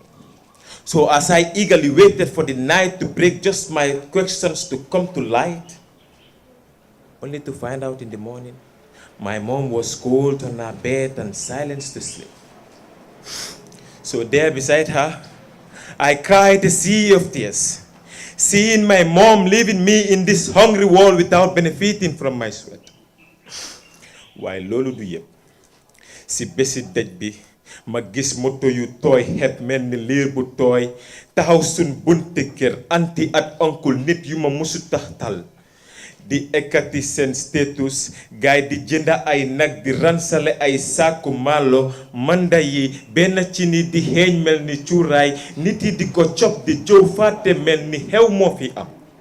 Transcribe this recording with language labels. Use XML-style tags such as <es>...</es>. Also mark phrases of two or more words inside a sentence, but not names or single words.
<en>So as I eagerly waited for the night to break, just my questions to come to light, only to find out in the morning, my mom was cold on her bed and silenced to sleep. So there beside her, I cried a sea of tears, seeing my mom leaving me in this hungry world without benefiting from my sweat.</en> <wo>While lolu du yeb, si besi dej bi, ma gis moto yu toy heb mel ni liir bu toy, taxaw sun bunti kër anti at oncle nit yu ma musu taxtal. Di ekati sen status, gaay di jënda ay nag di ransale ay saaku malo, manda yi benn ci ni di xeeñ mel ni cuuraay, nit yi di ko cop di jow fàtte mel ni xew moo fi am.</wo>